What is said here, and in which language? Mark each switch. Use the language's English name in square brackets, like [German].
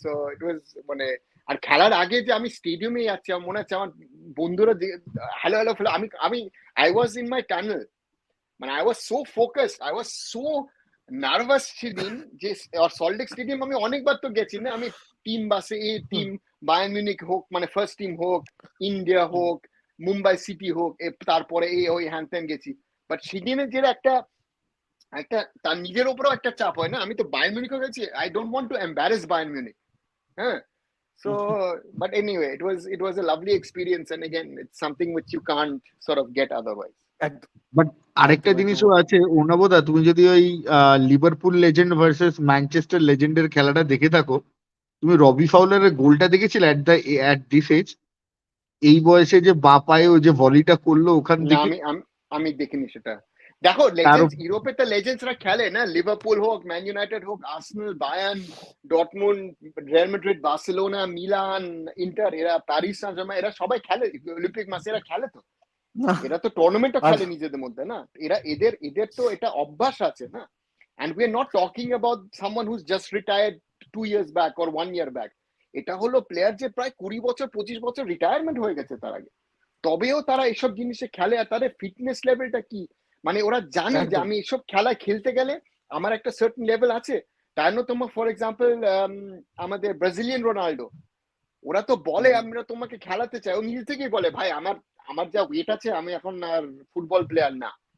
[Bangla] So it was মানে, আর খেলার আগে যে আমি স্টেডিয়ামে যাচ্ছি, আমার মনে হচ্ছে আমার বন্ধুরা হ্যালো হ্যালো ফেলো, আমি [English] I was in my tunnel, [Bangla] মানে [English] I was so focused, I was so [Bangla] nervous সেদিন যে সল্টলেক স্টেডিয়াম আমি অনেকবার তো গেছি না, আমি টিম বাসে, এই টিম বায়ার্ন মিউনিখ হোক, মানে ফার্স্ট টিম হোক, ইন্ডিয়া হোক, মুম্বাই সিটি হোক, তারপরে এই ওই হ্যান ত্যান গেছি। বাট সেদিনের যে একটা একটা তার নিজের উপরেও একটা চাপ হয় না। আমি তো বায়ার্ন মিউনিখও গেছি, [English] I don't want to embarrass Bayern Munich. হ্যাঁ, so but anyway it was a lovely experience, and again it's something which you can't sort of get otherwise. [Bangla] একদম বাট আরেকটা একদম জিনিসও আছে অর্ণবদা, তুমি যদি ওই লিভারপুল লেজেন্ড ভার্সেস ম্যানচেস্টার লেজেন্ডের খেলাটা দেখে থাকো, তুমি রবি ফাউলারের গোলটা দেখেছিলে অ্যাট দিস এজ? এই বয়সে যে বা পায়ে ও যে ভলিটা করলো ওখান না থেকে, আমি দেখিনি সেটা। দেখো তার লেজেন্ডস, ইউরোপে তো লেজেন্ডসরা খেলে না, লিভারপুল হোক, ম্যান ইউনাইটেড হোক, Arsenal, Bayern, Dortmund, Real Madrid, Barcelona, Milan, inter, এরা প্যারিস সান জার্মান, এরা সবাই খেলে অলিম্পিক মাসে, এরা খেলে তো, না এরা তো টুর্নামেন্টও আর খেলে নিজেদের মধ্যে না। এদের তো এটা অভ্যাস আছে না। [English] and we are not talking about someone who's just retired 2 years back or 1 year back. [Bangla] এটা হলো প্লেয়ার যে প্রায় 20 বছর 25 বছর রিটায়ারমেন্ট হয়ে গেছে তার আগে, তবেও তারা এসব জিনিসে খেলে। আর তাদের ফিটনেস লেভেলটা কি, মানে ওরা জানে যে একদম আমি এসব খেলায় খেলতে গেলে আমার একটা সার্টেন লেভেল আছে। তাই না, তোমার ফর এক্সাম্পল আমাদের ব্রাজিলিয়ান রোনাল্ডো, ওরা তো বলে আমরা তোমাকে খেলাতে চাই, ও নিজে থেকেই বলে ভাই আমার যা ওয়েট আছে আমি এখন আর ফুটবল প্লেয়ার না।